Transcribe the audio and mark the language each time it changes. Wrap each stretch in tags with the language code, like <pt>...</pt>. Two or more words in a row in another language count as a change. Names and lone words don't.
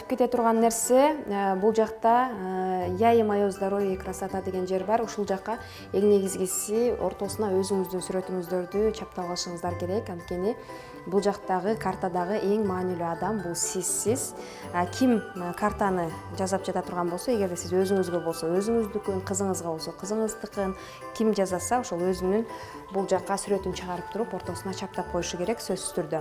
<ky>кете турган нерсе, бул жакта</ky> <ru>«Я и моё здоровье и красота»</ru> <ky>деген жер бар. Ушул жакка эң негизгиси ортосуна өзүңүздүн сүрөтүңүздөрдү чаптап алышыңыздар керек. Анткени бул жактагы картадагы эң маанилүү адам бул сизсиз. Ким картаны жазап жата турган болсо, эгерде сиз өзүңүзгө болсо, өзүңүздүкүн, кызыңызга болсо, кызыңыздыкын ким жазаса, ошол өзүнүн бул жакка сүрөтүн чыгарып туруп, ортосуна чаптап коюшу керек сөзсүз түрдө.</ky>